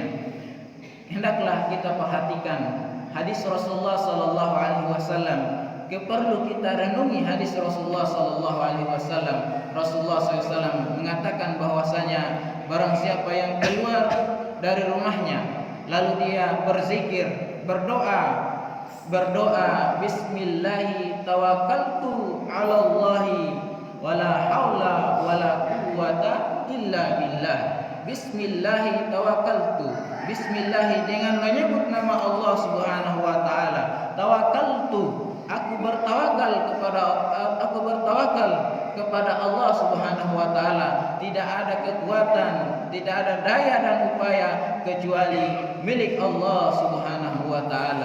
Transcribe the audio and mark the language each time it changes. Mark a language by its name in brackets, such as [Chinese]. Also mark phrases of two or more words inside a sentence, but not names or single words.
[Indonesian] Hendaklah kita perhatikan hadis Rasulullah [Arabic] صلى الله عليه وسلم. [Indonesian] Perlu kita renungi hadis Rasulullah [Arabic] صلى الله عليه وسلم. [Indonesian] Rasulullah SAW mengatakan bahwasanya barang siapa yang keluar dari rumahnya lalu dia berzikir, berdoa [Arabic] بسم الله توكلت على الله ولا حول ولا قوة إلا بالله. بسم الله توكلت, [Indonesian] bismillahi dengan menyebut nama Allah [Arabic] سبحانه وتعالى. [Indonesian] Tawakkaltu, aku bertawakal kepada Allah [Arabic] سبحانه وتعالى. [Indonesian] Tidak ada kekuatan, tidak ada daya dan upaya kecuali milik Allah [Arabic] سبحانه وتعالى.